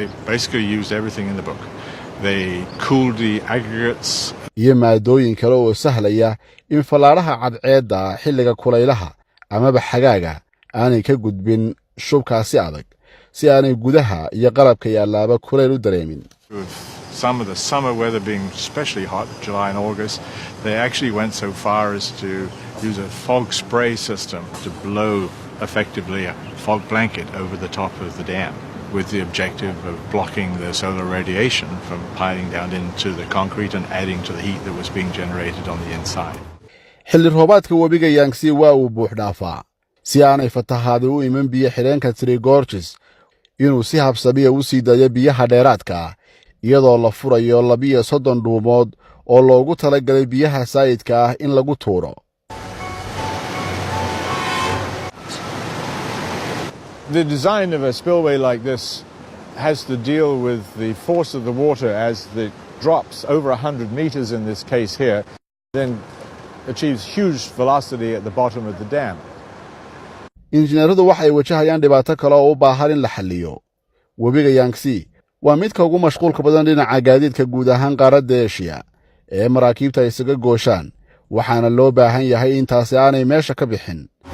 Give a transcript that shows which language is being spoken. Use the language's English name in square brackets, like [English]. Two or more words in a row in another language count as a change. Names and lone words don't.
[Somali] iyo maadooyin kale oo sahlaya in falaaraha cadceedda xilliga kulaylaha amaba xagaaga aanay ka gudbin shubkaasi adag si aanay gudaha iyo qalabka yaalaaba kulayl u dareemin [English] some of the summer weather being especially hot, July and August, they actually went so far as to use a fog spray system to blow effectively a fog blanket over the top of the dam with the objective of blocking the solar radiation from piling down into the concrete and adding to the heat that was being generated on the inside. [Somali] xilli roobaadka webiga Yangtze waa uu buux dhaafaa si aanay fatahaadi u iman biyo xireenka Three Gorges inuu si habsamiya u sii daayo biyaha dheeraadka iyadoo la furayo 32 dhuumood oo loogu talagalay biyaha saayidka ah in lagu tuuro [English] The design of a spillway like this has to deal with the force of the water as it drops over 100 meters in this case here, then achieves huge velocity at the bottom of the dam. [Somali] injineeradu waxay wajahayaan dhibaato kale oo u baahan in la xalliyo webiga Yangtze waa midka ugu mashquulka badan dhinaca gaadiidka guud ahaan qaaradda Aasiya ee maraakiibta isaga gooshaan waxaana loo baahan yahay in taasi aanay meesha ka bixin